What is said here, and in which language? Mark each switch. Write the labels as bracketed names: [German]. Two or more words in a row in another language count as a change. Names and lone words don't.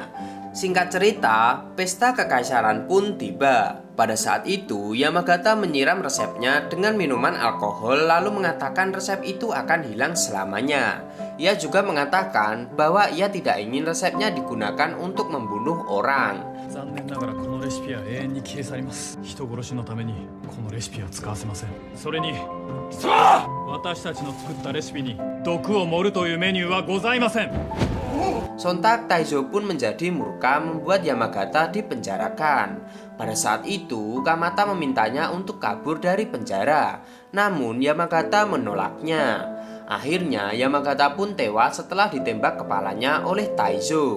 [Indonesian] Singkat cerita, pesta kekaisaran pun tiba. Pada saat itu, Yamagata menyiram resepnya dengan minuman alkohol lalu mengatakan resep itu akan hilang selamanya. Ia juga mengatakan bahwa ia tidak ingin resepnya digunakan untuk membunuh orang. [Japanese] 残念ながらこのレシピは永遠に消え去ります。人殺しのためにこのレシピは使わせません。それに私たちの作ったレシピに毒を盛るというメニューはございません。 [Indonesian] Sontak Taizo pun menjadi murka membuat Yamagata dipenjarakan. Pada saat itu Kamata memintanya untuk kabur dari penjara. Namun Yamagata menolaknya. Akhirnya Yamagata pun tewas setelah ditembak kepalanya oleh Taizo.